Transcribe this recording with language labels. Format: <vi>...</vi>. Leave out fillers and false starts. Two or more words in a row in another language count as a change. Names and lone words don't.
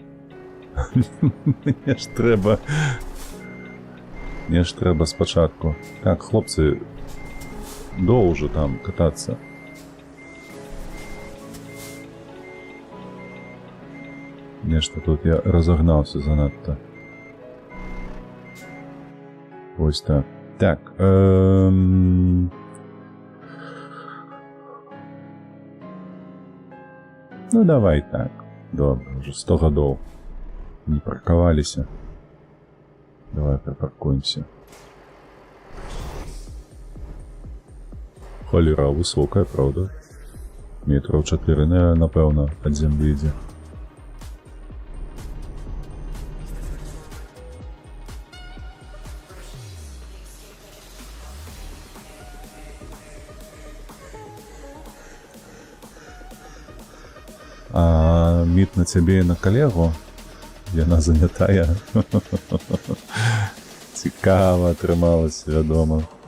<be>Мне ж трэба спачатку. Так, хлопцы, доўжу там катацца. Нешта тут я разогнался занадто.</be> <uk>Ось так. Так.</uk> <ru>Ну давай так.</ru> <uk>Добре,</uk> <ru>уже 100 годов не парковались. Давай припаркуемся. Холера высокая, правда? Метров 4,</ru> <uk>напевно, ад землі йде.</uk> <be>А міт на цябе і на калегу? Яна занятая. Цікава атрымалася, вядома.</be>